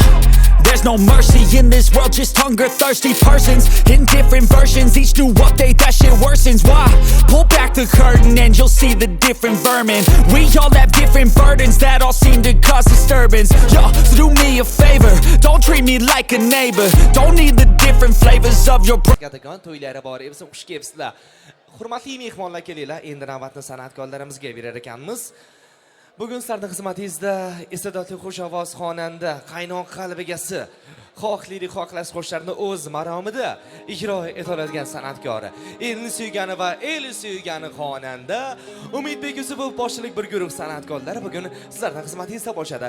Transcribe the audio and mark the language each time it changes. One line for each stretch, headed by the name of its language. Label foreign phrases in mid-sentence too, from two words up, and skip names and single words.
English: There's no mercy in this world, just hunger-thirsty persons in different versions. Each new update, that shit worsens. Why? Pull back the curtain and you'll see the different vermin. We all have different burdens that all seem to cause disturbance. Yo, so do me a favor, don't treat me like a neighbor. Don't need the different flavors of your
Uzbek: Gadagan to'ylari bor esa xush kelibsizlar. Hurmatli mehmonlar kelinglar. Endi navbatni san'atkorlarimizga berar ekanmiz. Bugun sizlarning xizmatingizda iste'dodli xushovoz xonanda, qaynoq qalb egasi, xohlaylik xohlash qo'shiqlarini o'z maromida ijro eta oladigan san'atkori, elni suygani va el suygani xonanda Umidbek Yusupov boshchilik bir guruh san'atkorlari bugun sizlarning xizmatingizda bo'ladi.